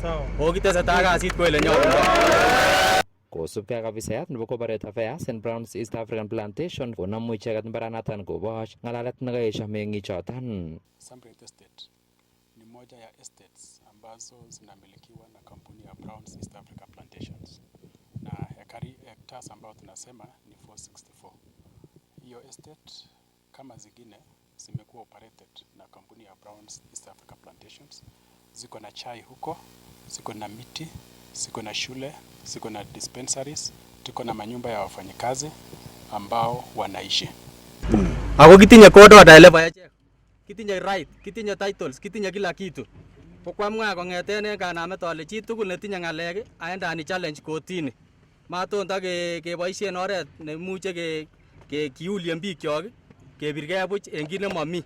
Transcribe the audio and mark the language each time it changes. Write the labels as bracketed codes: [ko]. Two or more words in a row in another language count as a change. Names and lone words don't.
[kln] O kitesetai kasit ko ele nyolu. Kosubkei ak afisayat nebo Corporate Affairs en Browns East African Plantation konamu icheket mbaranatan koboch ng'alalet nekaesho meng'ichoton. [sw] Sambret Estate ni moja ya estates ambazo zinamilikiwa na kampuni ya Browns East Africa Plantations, na hectares ambao tunasema ni 464. Hiyo estate kama zingine zimekuwa operated na kampuni ya Browns East Africa Plantations. Ziko na chai huko, ziko na miti, ziko na shule, ziko na dispensaries, tuko na manyumba ya wafanyikazi ambao wanaishi. [kln] Ako kitinye [en] code order [kln] ile ba echek. Kitinye right, kitinye titles, kitinye [sw] kila kitu. [kln] Kokwamwa kong'eten en kanamet ale chi tugul netinye ng'alek aendani challenge kotini. Matonda keboisien oret nemuche kiulien bikyok kebirgei buch en kit nemomi.